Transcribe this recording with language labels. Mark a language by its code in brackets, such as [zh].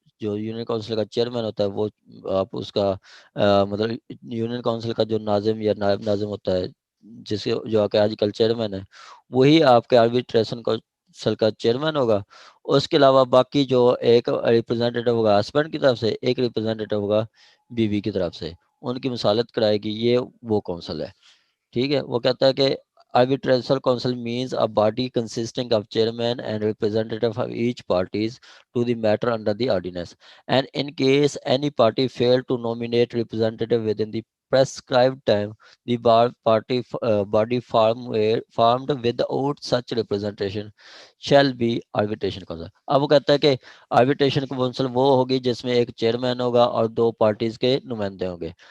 [ur] جو union council کا chairman ہوتا ہے وہ آپ اس کا مطلب یونین کونسل کا جو ناظم یا نائب ناظم ہوتا ہے, جس کے جو کہ آج کل چیئرمین ہے, وہی آپ کے آربیٹریشن کونسل کا چیئرمین ہوگا. اس کے علاوہ باقی جو ایک ریپرزینٹیٹیو ہوگا ہسبینڈ کی طرف سے, ایک ریپرزینٹیٹیو ہوگا بیوی کی طرف سے, ان کی مصالحت کرائے گی. یہ وہ کونسل ہے, ٹھیک ہے. وہ کہتا ہے کہ [en] arbitration council means a body consisting of chairman and representative of each parties to the matter under the ordinance, and in case any party fail to nominate representative within the prescribed time, the body formed without such representation shall be arbitration council. [ur] اب وہ کہتا ہے کہ arbitration council وہ ہوگی جس میں ایک چیئرمین ہوگا اور 2 پارٹیز کے نمائندے ہوں گے.